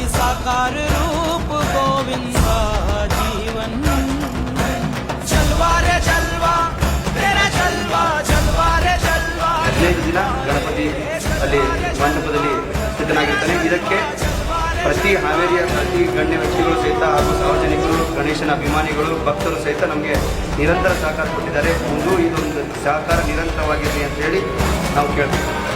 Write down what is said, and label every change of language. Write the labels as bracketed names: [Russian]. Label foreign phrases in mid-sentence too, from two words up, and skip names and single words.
[Hindi] साकार रूप गोविंदा जीवन जलवा रे जलवा तेरा जलवा जलवा रे जलवा. [Kannada] 15 ದಿನ ಗಣಪತಿ ಅಲ್ಲಿ ಮಂಟಪದಲ್ಲಿ ಸಿದ್ಧನಾಗಿರ್ತಾನೆ. ಇದಕ್ಕೆ ಪ್ರತಿ ಹಾವೇರಿಯ ಪ್ರತಿ ಗಣ್ಯ ವ್ಯಕ್ತಿಗಳು ಸಹಿತ ಹಾಗೂ ಸಾರ್ವಜನಿಕರು, ಗಣೇಶನ ಅಭಿಮಾನಿಗಳು, ಭಕ್ತರು ಸಹಿತ ನಮಗೆ ನಿರಂತರ ಸಹಕಾರ ಕೊಟ್ಟಿದ್ದಾರೆ. ಮುಂದೂ ಇದೊಂದು ಸಹಕಾರ ನಿರಂತರವಾಗಿರಲಿ ಅಂತ ಹೇಳಿ ನಾವು ಕೇಳ್ತೀವಿ.